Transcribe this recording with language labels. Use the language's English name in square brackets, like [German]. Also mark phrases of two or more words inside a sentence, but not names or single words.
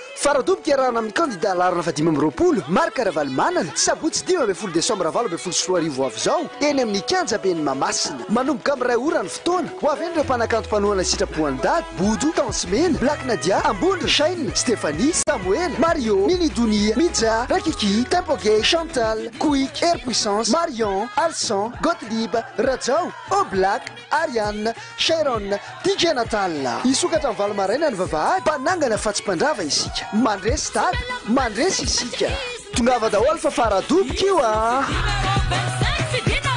[Malagasy] Faradoboka iarahana amin'ny kandida larana fa 5 marika ara-dalana sabotsy 12 Desambra 2024 avy zao eny amin'ny kianja ben'ny Mahamasina. Manomboka amin'ny 2 ora ny fotoana ho avy ireo mpanakanto mpanohana sitrapoany dady Bodo, Tansimena, Black Nadia, Ambondra, Shaine, Stéphanie, Samuel, Mario, Minidonia, Midja, Rakiki, Tempoge, Chantal, Quick, Air Puissance, Marion, Alsan, Gottlieb, Rajao, Oblak, Ariane, Sharon, DJ Natal. Isokatra amin'ny valomaraina ny vavahady mpanangana fa tsy mpandrava isika. Mandresy dady, mandresy isika. Tongava daholo fa faradoboka io a.